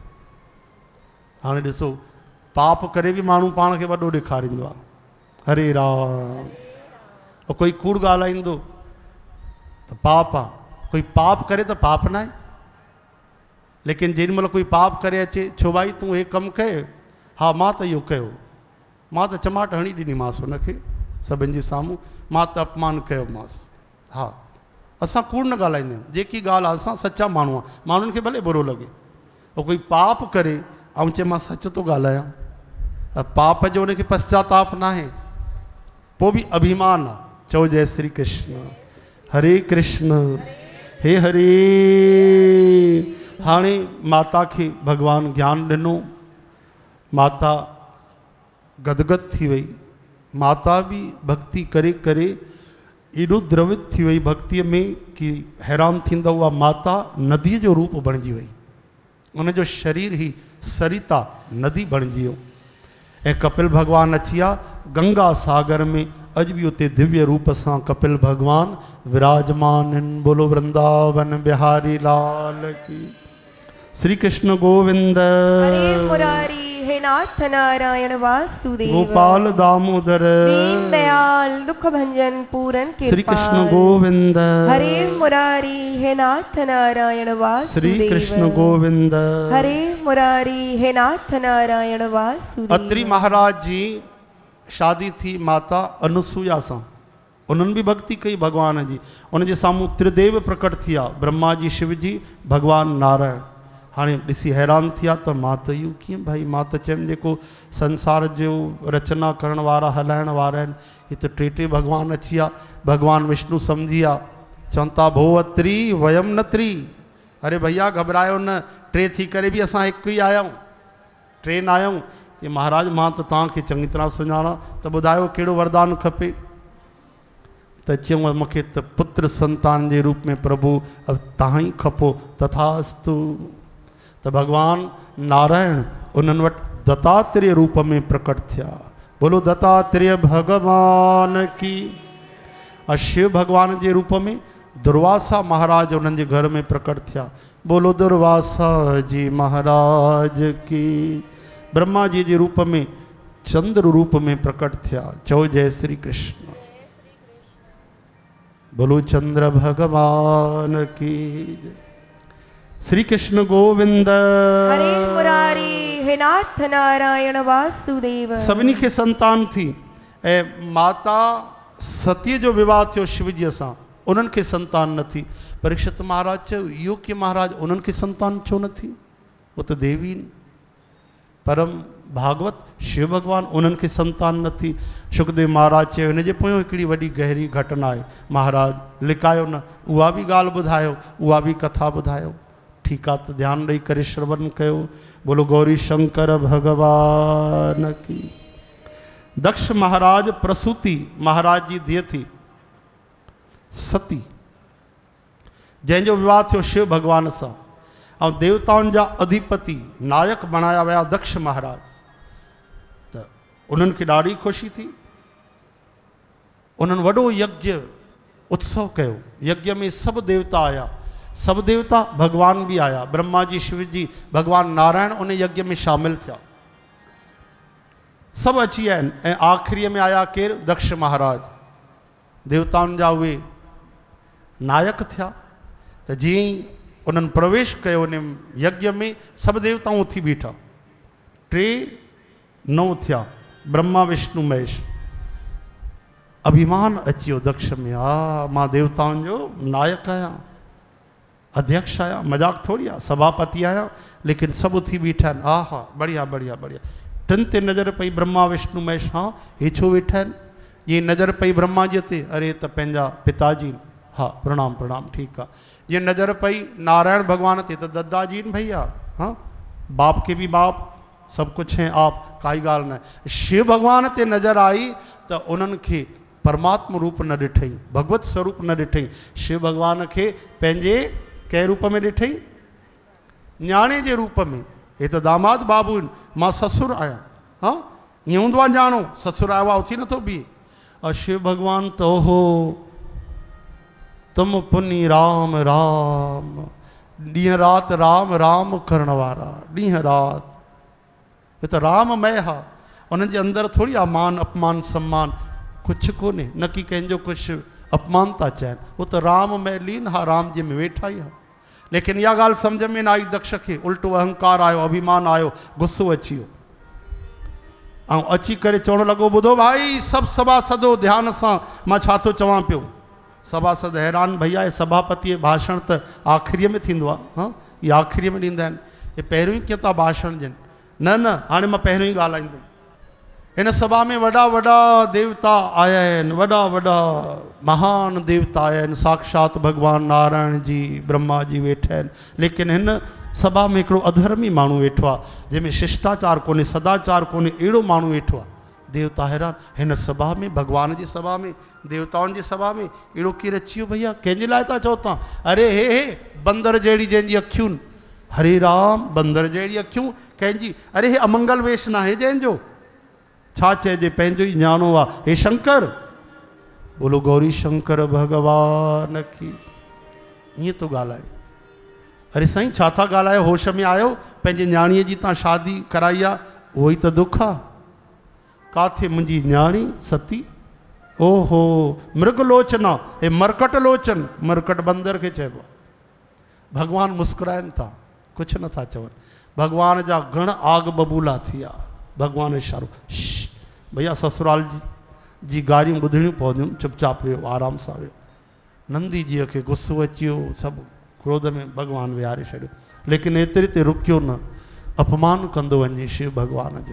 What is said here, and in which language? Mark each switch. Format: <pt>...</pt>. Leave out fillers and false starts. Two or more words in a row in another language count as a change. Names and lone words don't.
<sd>हाणे ॾिसो पाप करे बि माण्हू पाण खे वॾो ॾेखारींदो आहे।</sd> <hi>हरे राम।</hi> <sd>और कोई कूड़ ॻाल्हाईंदो त पाप आहे, कोई पाप करे त पाप न आहे, लेकिन जेॾी महिल कोई पाप करे अचे, छो भाई तूं हे कमु कयो, हा मां त इहो कयो, मां त चमाट हणी ॾिनीमांसि हुनखे सभिनि जे साम्हूं, मां त अपमान कयोमांसि। हा असां कूड़ न ॻाल्हाईंदा आहियूं, जेकी ॻाल्हि आहे असां सचा माण्हू आहे, माण्हुनि खे भले बुरो लॻे, और कोई पाप करे ऐं चए मां सच थो ॻाल्हायां, पाप जो उनखे पश्चाताप न आहे, पोइ बि अभिमान आहे।</sd> <hi>चओ जय श्री कृष्ण। हरे कृष्ण हे हरे।</hi> <sd>हाणे माता खे भॻवानु ज्ञान ॾिनो, माता गदगद थी वई, माता बि भक्ति करे करे एॾो द्रवित थी वई भक्तिअ में कि हैरान थींदा हुआ, माता नदीअ जो रूप बणिजी वई, उनजो शरीर ई सरिता नदी बणिजी वियो। ऐं कपिल भगवान अची विया गंगा सागर में अज भी उते दिव्य रूप सां कपिल भगवान विराजमान आहिनि।</sd> <hi>बोलो वृंदावन बिहारी लाल की। श्री कृष्ण गोविंद हरे मुरारी हे नाथ नारायण वासुदेव। गोपाल दामोदर दीन दयाल दुख भंजन पूरन कृपाल। श्री कृष्ण गोविंद हरे मुरारी हे नाथ नारायण वासुदेव। श्री कृष्ण गोविंद। हरे मुरारी हे नाथ नारायण वासुदेव।</hi> <sd>अत्रि महाराज जी शादी थी माता अनुसुया सां। उन्हनि भी भक्ति कई भगवान जी। उनजे साम्हूं त्रिदेव प्रकट थिया, ब्रह्मा जी, शिव जी, भगवान नारायण। हाणे ॾिसी हैरान थिया त मां त इहो कीअं भाई, मां त चयमि जेको संसार जो रचना करण वारा हलाइण वारा आहिनि, हीअ त टे टे भगवान अची विया। भगवान विष्णु सम्झी विया, चवनि था भो अत्री वयम न त्री। अरे भैया घबरायो न, टे थी करे बि असां हिकु ई आया आहियूं, टे न आया आहियूं। चई महाराज मां त तव्हांखे चङी तरह सुञाणा, त ॿुधायो कहिड़ो वरदान खपे। त चयूं मूंखे त पुत्र संतान जे रूप में प्रभु अब तव्हां ई खपो। तथास्तु। त भगवान नारायण उन्हनि वटि दत्तात्रेय रूप में प्रकट थिया।</sd> <hi>बोलो दत्तात्रेय भगवान की।</hi> <sd>और शिव भगवान जे रूप में दुर्वासा महाराज उन्हनि जे घर में प्रकट थिया।</sd> <hi>बोलो दुर्वासा जी महाराज की।</hi> <sd>ब्रह्मा जी जे रूप में चंद्र रूप में प्रकट थिया।</sd> <hi>चओ जय श्री कृष्ण। बोलो चंद्र भगवान की। श्री कृष्ण गोविंद। हरे मुरारी हे नाथ नारायण वासुदेव।</hi> <sd>सभिनी खे संतान थी। ऐं माता सतीअ जो विवाह थियो शिव जी सां, उन्हनि खे संतान न थी। परीक्षित महाराज चयो इहो कीअं महाराज, उन्हनि खे संतान छो न थी, वो त देवी आहिनि। परम भागवत शिव भगवान उन्हनि खे संतान न थी। सुखदेव महाराज चयो हिन जे पोयों हिकिड़ी वॾी गहरी घटना आहे। महाराज लिकायो न, उहा बि ॻाल्हि ॿुधायो, उहा बि कथा ॿुधायो। ठीकु आहे, त ध्यानु ॾेई करे श्रवण कयो।</sd> <hi>बोलो गौरी शंकर भगवान की।</hi> <sd>दक्ष महाराज प्रसूति महाराज जी धीअ थी सती, जंहिंजो विवाह थियो शिव भगवान सां। ऐं देवताउनि जा अधिपति नायक बणाया विया दक्ष महाराज। त उन्हनि खे ॾाढी ख़ुशी थी। उन्हनि वॾो यज्ञ उत्सव कयो। यज्ञ में सभु देवता आया, सभु देवता भगवान भी आया। ब्रह्मा जी, शिव जी, भगवान नारायण उन यज्ञ में शामिल थिया। सभु अची विया आहिनि। ऐं आख़िरीअ में आया केरु? दक्ष महाराज। देवताउनि जा उहे नायक थिया। त जीअं ई उन्हनि प्रवेश कयो उन यज्ञ में, सभु देवताऊं उथी बीठा। 3 थिया, ब्रह्मा विष्णु महेश। अभिमान अची वियो दक्ष में, हा मां देवताउनि जो नायक आहियां, अध्यक्ष आहियां, मजाक थोड़ी आहे, सभापति आहियां। लेकिन सभु उथी बीठा आहिनि। हा हा बढ़िया बढ़िया बढ़िया। टिनि ते नज़र पई ब्रह्मा विष्णु महेश। हा हे छो वेठा आहिनि? जीअं नज़र पई ब्रह्मा जी ते, अरे त पंहिंजा पिताजी। हा प्रणाम प्रणाम, ठीकु आहे। जीअं नज़र पई नारायण भगवान ते, त दादाजी आहिनि भैया।</sd> <hi>हाँ बाप के भी बाप, सब कुछ हैं आप,</hi> <sd>काई ॻाल्हि न आहे। शिव भगवान ते नज़र आई त उन्हनि खे परमात्मा रूप न ॾिठई, भगवत स्वरूप न ॾिठई। शिव भगवान खे पंहिंजे कंहिं रूप में ॾिठई? न्याणे जे रूप में। हे त दामाद बाबू आहिनि, मां ससुर आहियां। हाँ ईअं हूंदो आहे ॼाणो, ससुर आयो आहे उथी नथो बीहे। और शिव भगवान त ओहो तुम पुनी राम राम, ॾींहं राति राम राम करण वारा, ॾींहं राति। हे त राममय हा, उन्हनि जे अंदरि थोरी आहे मान अपमान सम्मान, कुझु कोन्हे। न की कंहिंजो कुझु अपमान था चवनि, उहो त राममय लीन हा, राम जी में वेठा ई हा। लेकिन इहा ॻाल्हि सम्झ में न आई दक्ष खे। उल्टो अहंकार आयो, अभिमान आयो, गुस्सो अची वियो। ऐं अची करे चवणु लॻो, ॿुधो भाई सभु सभासदो ध्यान सां, मां छा थो चवां पियो। सभासद हैरान, भैया सभापति भाषण त आख़िरीअ में थींदो आहे। हाँ इहे आख़िरीअ में ॾींदा आहिनि, हे पहिरियों ई कीअं था भाषण ॾियनि। न न हाणे मां पहिरियों ई ॻाल्हाईंदुमि। इन सभा में वॾा वॾा देवता आया आहिनि, वॾा वॾा महान देवता आया आहिनि। साक्षात भगवान नारायण जी, ब्रह्मा जी वेठा आहिनि। लेकिन हिन सभा में हिकिड़ो अधर्मी माण्हू वेठो आहे, जंहिंमें शिष्टाचार कोन्हे, सदाचार कोन्हे, अहिड़ो माण्हू वेठो आहे। देवता हैरान, हिन सभा में, भगवान जी सभा में, देवताउनि जी सभा में अहिड़ो केरु अची वियो भैया? कंहिंजे लाइ था चओ तव्हां? अरे हे बंदर जहिड़ी जंहिंजी अखियूं, हरे राम, बंदर जहिड़ी अखियूं कंहिंजी? अरे हे अमंगल वेश न आहे जंहिंजो, छा चइजे, पंहिंजो ई ॼाणो आहे।</sd> <hi>हे शंकर, बोलो गौरी शंकर भगवान की।</hi> <sd>ईअं तो ॻाल्हाए। अरे साईं छा था ॻाल्हायो, होश में आयो? पंहिंजे न्याणीअ जी तव्हां शादी कराई आहे, उहो ई त दुख आहे। काथे मुंहिंजी न्याणी सती, ओहो मृगलोचना, हे मरकट लोचन, मरकट बंदर खे चइबो आहे। भगवान मुस्कुराइनि था, कुझु नथा चवनि। भगवान जा घण आग बबूला थी विया। भगवान इशारो, भैया ससुराल जी ॻाल्हियूं ॿुधणियूं पवंदियूं, चुपचाप वियो, आराम सां वियो। नंदी जीअ खे गुस्सो अची वियो, सभु क्रोध में भगवान विहारे छॾियो, लेकिन एतिरे ते रुकियो न, अपमान कंदो वञे शिव भगवान जो।</sd>